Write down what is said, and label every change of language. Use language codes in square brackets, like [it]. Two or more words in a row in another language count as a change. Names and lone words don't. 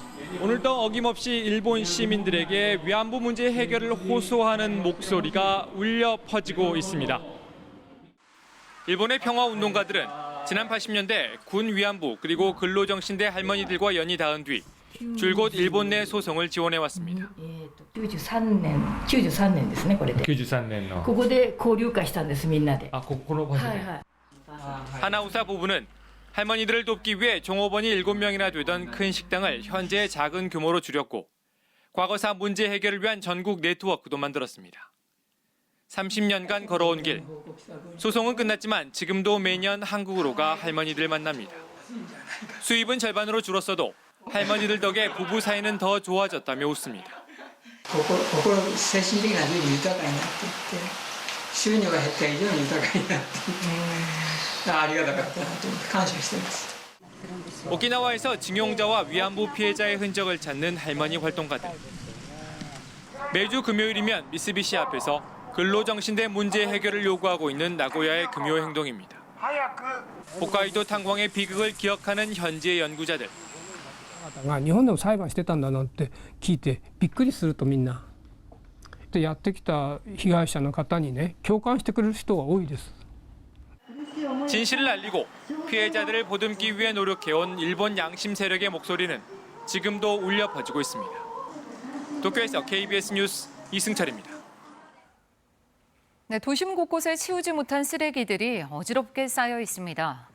[ko] 오늘도 어김없이 일본 시민들에게 위안부 문제 해결을 호소하는 목소리가 울려 퍼지고 있습니다. 일본의 평화운동가들은 지난 80년대 군 위안부 그리고 근로정신대 할머니들과 연이 닿은 뒤 줄곧 일본 내 소송을 지원해왔습니다. [ja] 93 年ですねこれで。 93年の。ここで交流会したんですみんなで。 아, この場所で。 [ko] 하나우사 부부는 할머니들을 돕기 위해 종업원이 7명이나 되던 큰 식당을 현재 작은 규모로 줄였고 과거사 문제 해결을 위한 전국 네트워크도 만들었습니다. 30년간 걸어온 길. 소송은 끝났지만 지금도 매년 한국으로 가 할머니들 만납니다. 수입은 절반으로 줄었어도 할머니들 덕에 부부 사이는 더 좋아졌다며 웃습니다. [ja] 精神的な面で豊かになっていって収入が減った以上に豊かになってありがたかったなと感謝しています。 [ko] 오키나와에서 징용자와 위안부 피해자의 흔적을 찾는 할머니 활동가들. 매주 금요일이면 미쓰비시 앞에서 근로정신대 문제 해결을 요구하고 있는 나고야의 금요 행동입니다. 홋카이도 탄광의 비극을 기억하는 현지의 연구자들. [ja] 日本でも裁判してたんだなって聞いてびっくりするとみんなでやってきた被害者の方にね共感してくれる人が多いです。 [ko] 진실을 알리고 피해자들을 보듬기 위해 노력해온 일본 양심 세력의 목소리는 지금도 울려 퍼지고 있습니다. 도쿄에서 KBS 뉴스 이승철입니다. 네, 도심 곳곳에 치우지 못한 쓰레기들이 어지럽게 쌓여 있습니다.